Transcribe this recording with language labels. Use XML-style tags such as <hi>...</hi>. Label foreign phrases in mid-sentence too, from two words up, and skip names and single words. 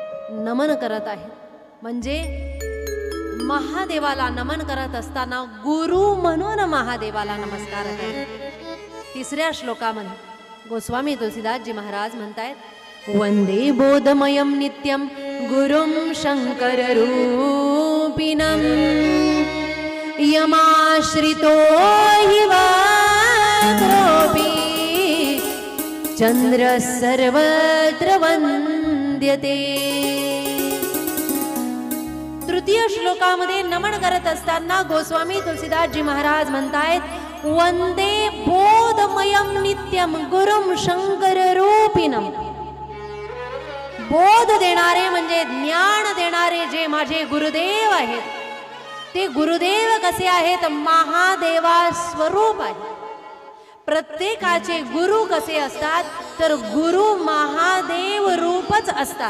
<mr>नमन करत आहे. म्हणजे महादेवाला नमन करत असताना गुरु म्हणून महादेवाला नमस्कार करा. तिसऱ्या श्लोकामध्ये गोस्वामी तुलसीदासजी महाराज म्हणतायत,</mr> <sa>वंदे बोधमयं नित्यं गुरुं शंकर रूपिणं यमाश्रितो हि वाग्रोपी चंद्र सर्वत्र वंद्यते.</sa> <mr>तृतीय श्लोकामध्ये नमन करत असताना गोस्वामी तुलसीदासजी महाराज म्हणतायत,</mr> <sa>वंदे बोधमयं नित्यं गुरुं शंकर रूपिणं.</sa> <mr>बोध देणारे म्हणजे ज्ञान देणारे जे माझे गुरुदेव आहेत, ते गुरुदेव कसे आहेत? महादेवा स्वरूप आहे. प्रत्येकाचे गुरु कसे असतात? तर गुरु महादेव रूपच असतात.</mr>